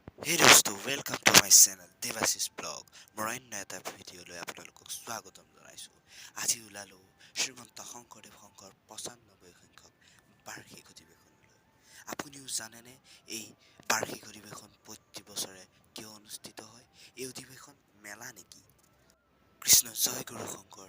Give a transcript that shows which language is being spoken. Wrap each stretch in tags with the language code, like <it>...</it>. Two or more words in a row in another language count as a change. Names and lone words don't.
<en>Hey dosto, welcome to my channel Devasis blog.</en> <as>মই অন্য এটা ভিডিঅ'লৈ আপোনালোকক স্বাগতম জনাইছো। আজি ওলালো শ্ৰীমন্ত শংকৰদেৱ সংঘৰ ৯৫ সংখ্যক বাৰ্ষিক অধিৱেশনলৈ। আপুনিও জানেনে এই বাৰ্ষিক অধিৱেশন প্ৰতি বছৰে কিয় অনুষ্ঠিত হয়? এই অধিৱেশন মেলা নেকি? কৃষ্ণ জয় গুৰু শংকৰ।</as>